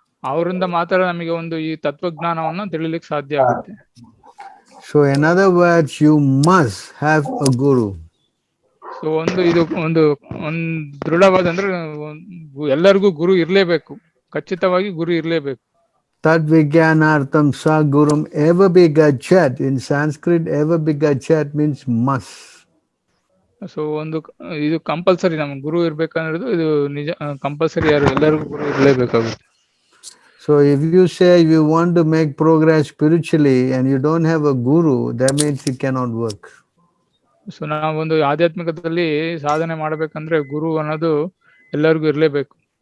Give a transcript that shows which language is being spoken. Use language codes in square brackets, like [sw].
[kn] ಅವರಿಂದ ಮಾತ್ರ ನಮಗೆ ಒಂದು ಈ ತತ್ವಜ್ಞಾನವನ್ನ ತಿಳಿಲಿಕ್ಕೆ ಸಾಧ್ಯ ಆಗುತ್ತೆ. [en] So in other words, you must have a guru. [kn] So ಇದು ಒಂದು ದೃಢವಾದ ಅಂದ್ರೆ ಎಲ್ಲರಿಗೂ ಗುರು ಇರ್ಲೇಬೇಕು, ಖಚಿತವಾಗಿ ಗುರು ಇರ್ಲೇಬೇಕು. [sa] Tad Vijnanartham sa gurum eva bigachat. [en] In Sanskrit, eva bigachat means must. [kn] So ಇದು ಕಂಪಲ್ಸರಿ, ನಮ್ಗೆ ಗುರು ಇರ್ಬೇಕಂದ್ರೆ ಇದು ನಿಜ ಕಂಪಲ್ಸರಿ, ಎಲ್ಲರಿಗೂ ಗುರು ಇರ್ಲೇಬೇಕಾಗುತ್ತೆ. [en] So if you say you want to make progress spiritually and you don't have a guru, that means it cannot work. [kn] So ನಾವೊಂದು ಆಧ್ಯಾತ್ಮಿಕದಲ್ಲಿ ಸಾಧನೆ ಮಾಡ್ಬೇಕಂದ್ರೆ ಗುರು ಅನ್ನೋದು ಎಲ್ಲರಿಗೂ ಇರ್ಲೇಬೇಕು.